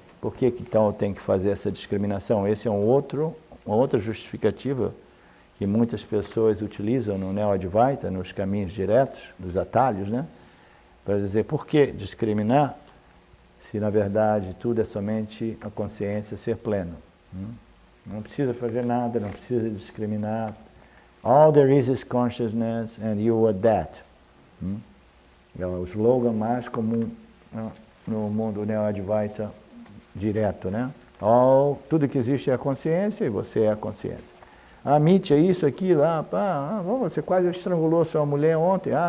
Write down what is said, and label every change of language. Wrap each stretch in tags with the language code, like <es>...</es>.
<pt>Por que então eu tenho que fazer essa discriminação? Esse é uma outra justificativa que muitas pessoas utilizam no Neo-Advaita, nos caminhos diretos, dos atalhos, né? Para dizer, por que discriminar se, na verdade, tudo é somente a consciência ser pleno? Não precisa fazer nada, não precisa discriminar.</pt> <en>All there is consciousness and you are that.</en> <pt>É o slogan mais comum no mundo Neo-Advaita direto, né? Tudo que existe é a consciência e você é a consciência. Mitya, isso, aquilo, você quase estrangulou sua mulher ontem.</pt>